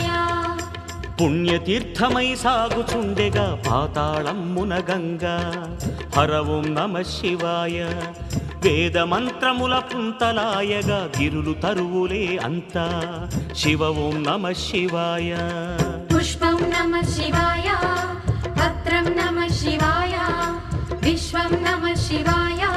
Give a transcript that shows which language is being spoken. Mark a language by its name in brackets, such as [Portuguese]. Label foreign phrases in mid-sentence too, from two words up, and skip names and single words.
[Telugu] పుణ్యతీర్థమై సాగుచుండెగా పాతాళమ్మున గంగా హర [Sanskrit] ओं नम शिवाय [Telugu] వేద మంత్రముల పుంతలాయగా గిరులు తరువులే అంతా శివ [Sanskrit] ओं नम शिवाय पुष्पं नमः शिवाय पत्रं नमः शिवाय विश्वं नमः शिवाय